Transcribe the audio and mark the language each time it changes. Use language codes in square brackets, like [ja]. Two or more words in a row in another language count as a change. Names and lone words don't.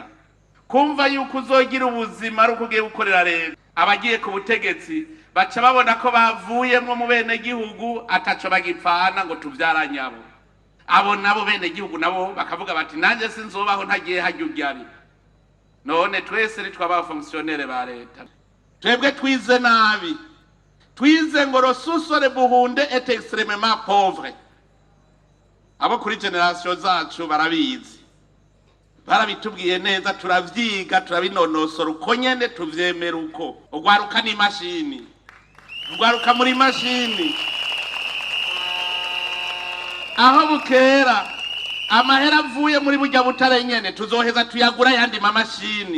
[rn] Kumva yuko uzogira ubuzima ari ukugiye gukorera leta, abagiye ku butegetsi baca babona ko bavuyemwo mu bene gihugu ataco bagipfana ngo tuvyaranyabo. Abo nabo bene gihugu nabo bakavuga bati nanje sinzobaho ntagiye hajuryari. None twese ni twaba fonctionnaire ba leta. Twebwe twize nabi. Twize ngo rosusore buhunde [fr] est extrêmement pauvre. [rn] Abo kuri generation zacu barabizi. Barabitubwiye neza turavyiga turabinonosora uko nyene tuvyemera uko. Ugwaruka ni mashini. Ugwaruka muri mashini. Aho bukera amahera avuye muri burya butare nyene tuzoheza tuyagura yandi mamashini.